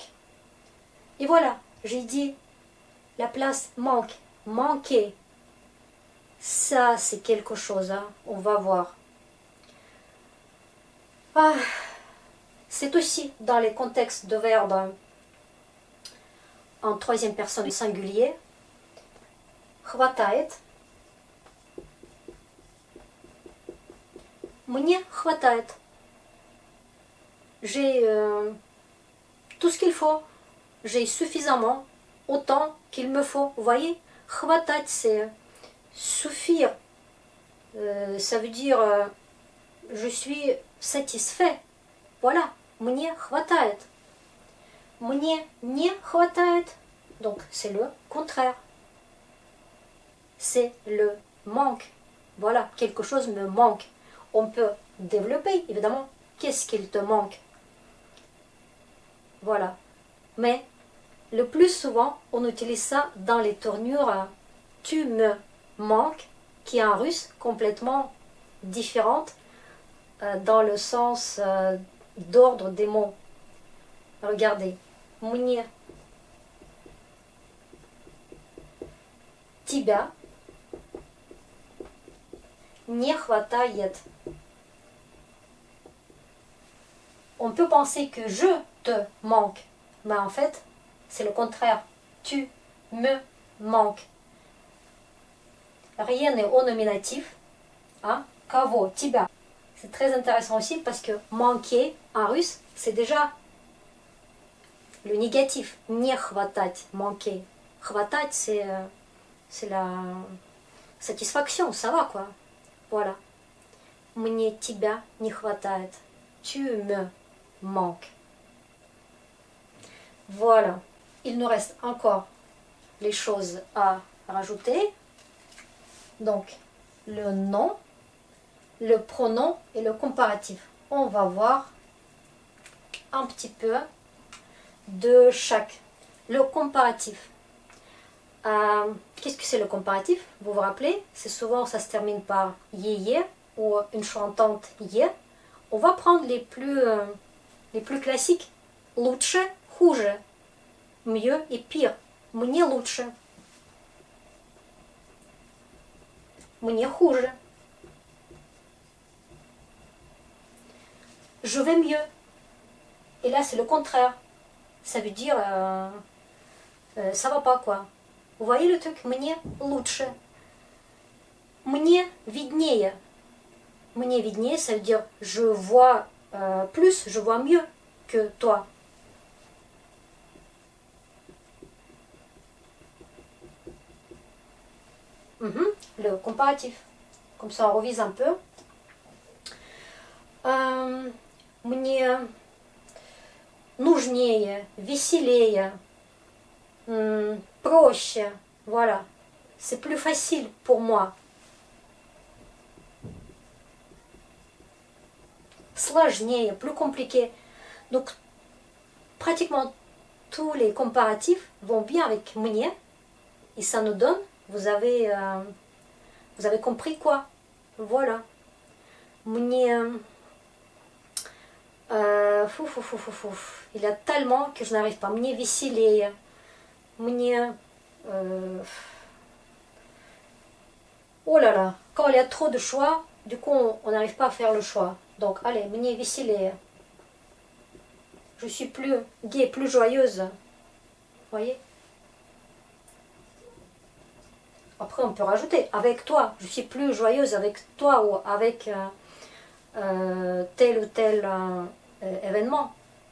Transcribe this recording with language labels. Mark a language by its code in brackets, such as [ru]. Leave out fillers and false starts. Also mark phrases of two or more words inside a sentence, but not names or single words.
[fr] Et voilà, j'ai dit la place manque, manquer. Ça, c'est quelque chose, hein. On va voir. Ah, c'est aussi dans les contextes de verbes en troisième personne singulier. [ru] Хватает. Мне хватает. [fr] J'ai tout ce qu'il faut. J'ai suffisamment, autant qu'il me faut. Vous voyez? Хватать, c'est suffire. Ça veut dire je suis satisfait. Voilà. [ru] Мне хватает. Мне не хватает. [fr] Donc, c'est le contraire. C'est le manque. Voilà, quelque chose me manque. On peut développer, évidemment. Qu'est-ce qu'il te manque? Voilà. Mais le plus souvent, on utilise ça dans les tournures tu me manques, qui est en russe complètement différente dans le sens d'ordre des mots. Regardez. [ru] Мне тебя не хватает. [fr] On peut penser que je te manque, mais en fait, c'est le contraire. Tu me manques. Rien n'est au nominatif. Hein? [ru] Кого? Тебя. [fr] C'est très intéressant aussi parce que manquer en russe, c'est déjà le négatif. [ru] Не хватать, [fr] manquer. Хватать, c'est la satisfaction, ça va quoi. Voilà. [ru] Мне тебя не хватает. [fr] Tu me manques. Voilà. Il nous reste encore les choses à rajouter. Donc, le nom, le pronom et le comparatif. On va voir un petit peu de chaque. Le comparatif. Qu'est-ce que c'est le comparatif? Vous vous rappelez? C'est souvent, ça se termine par yé ou une chantante yé. On va prendre les plus classiques. [ru] Лучше, хуже. [fr] Mieux et pire. [ru] Мне лучше. Мне хуже. [fr] Je vais mieux. Et là, c'est le contraire. Ça veut dire ça va pas quoi. Vous voyez le truc? [ru] Мне лучше. Мне виднее. Мне виднее, [fr] ça veut dire je vois plus, je vois mieux que toi. Le comparatif. Comme ça, on revise un peu. [ru] Мне нужнее, веселее, проще. [fr] Voilà. C'est plus facile pour moi. Сложнее, plus compliqué. Donc, pratiquement tous les comparatifs vont bien avec мне. Et ça nous donne, vous avez compris quoi? Voilà. Мне... Il y a tellement que je n'arrive pas. [ru] Мне веселее. Мне... [fr] Oh là là. Quand il y a trop de choix, du coup, on n'arrive pas à faire le choix. Donc, allez, [ru] мне веселее. [fr] Je suis plus gaie, plus joyeuse. Vous voyez? Après, on peut rajouter avec toi. Je suis plus joyeuse avec toi ou avec tel ou tel événement.